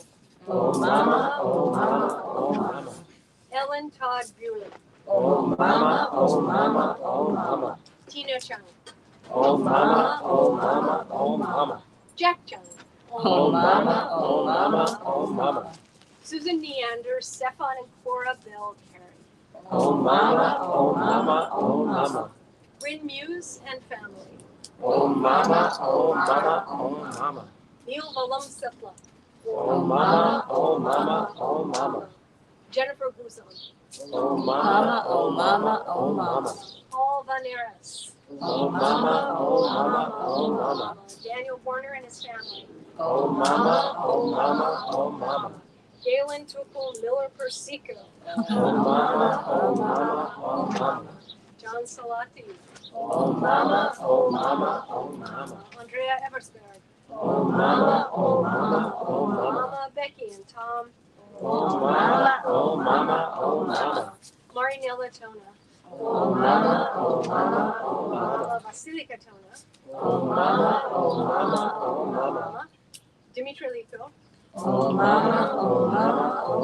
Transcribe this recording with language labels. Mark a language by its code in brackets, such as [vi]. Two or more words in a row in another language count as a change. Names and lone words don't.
[en] Oh mama, oh mama, oh mama. Ellen Todd Bueller, Oh mama, oh mama, oh mama. Tina Chung, Oh mama, oh mama, oh mama. Jack Chung, Oh mama, oh mama, oh mama. Susan Neander, Stefan and Cora Bell Carey, Oh mama, oh mama, oh mama. Bryn Muse and family, Oh mama, oh mama, oh mama. Neil Valam Sipla, Oh mama, oh mama, oh mama. Jennifer Guzon, Oh Mama, oh mama, oh mama. Paul Van Eres, Oh mama, oh mama, oh mama. Daniel Warner and his family, Oh mama, oh mama, oh mama. Galen Tukul Miller Persico, Oh mama, oh mama, oh mama. John Salati, Oh mama, oh mama, oh mama. Andrea Eversberg, Oh mama, oh mama, oh mama. Mama Becky and Tom, Oh mama, oh mama, oh mama. Marinella Tona, Oh mama, oh mama, oh mama. Mama Vasilika Tona, Oh mama, oh mama, oh mama. Mama Dimitri Liko, Oh mama, oh mama, oh